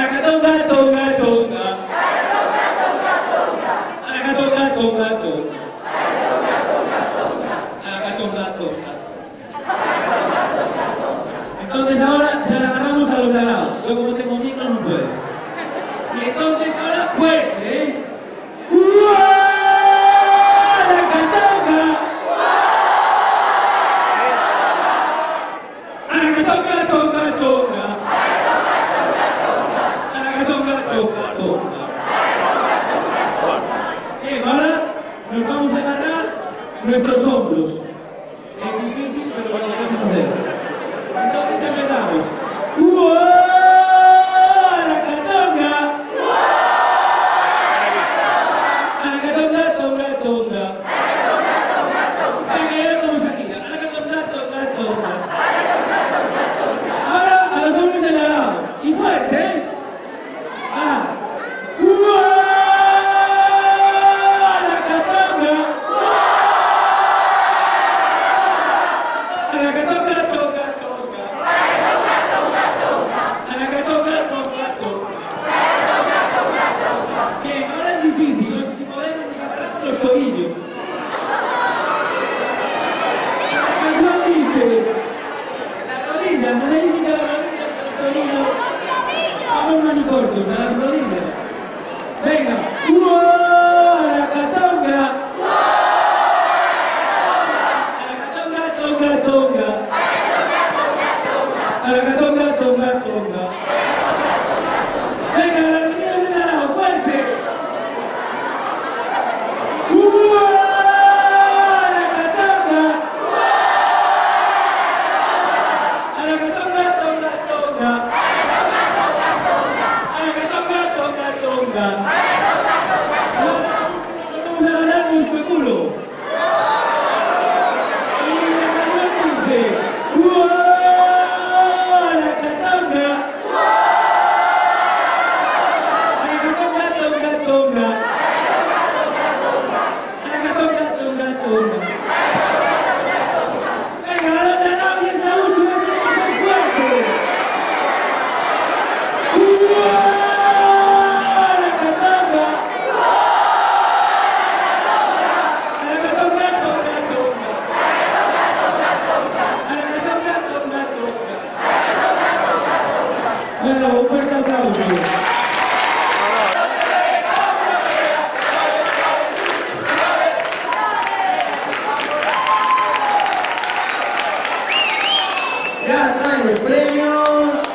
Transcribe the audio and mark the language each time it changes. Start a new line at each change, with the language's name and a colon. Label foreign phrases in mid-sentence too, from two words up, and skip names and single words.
Spanish: Aracatonga, tonga, tonga. Aracatonga, tonga, tonga. Aracatonga, tonga. Entonces ahora se la agarramos a los de al lado. Yo como tengo micro no puedo. Y entonces ahora fuerte, ¿eh? Aracatonga. Aracatonga, tonga, tonga. Aracatonga, tonga, tonga. Bien, ahora nos vamos a agarrar nuestros hombros. Es difícil, pero lo podemos hacer. Entonces empezamos. Aracatonga. Aracatonga, tonga, tonga. Venga, y ahora como Shakira. Aracatonga, tonga, tonga. Ahora a los hombres del lado. Y fuerte, ¿eh? Ah. Aracatonga. Aracatonga, tonga, tonga. Aracatonga, tonga, tonga. Bien, ahora es difícil. No sé si podemos, nos agarramos los tobillos. La canción dice: las rodillas, no me dicen que las rodillas, que los tobillos somos manicortos, a las rodillas. Venga. Aracatonga. Aracatonga, tonga, tonga. Aracatonga, tonga, tonga. Venga, las rodillas de al lado, fuerte. Aracatonga. Aracatonga, tonga, tonga. Aracatonga, tonga, tonga. Ahora nos vamos a ganar nuestro culo. Y la canción dice: Aracatonga. Aracatonga, tonga, tonga. Aracatonga, tonga, tonga. Venga, ahora de lado y es la última, tiene que ser fuerte. Aracatonga. Aracatonga, tonga, tonga. Aracatonga, tonga, tonga. Bueno, un fuerte aplauso. Ya traen los premios.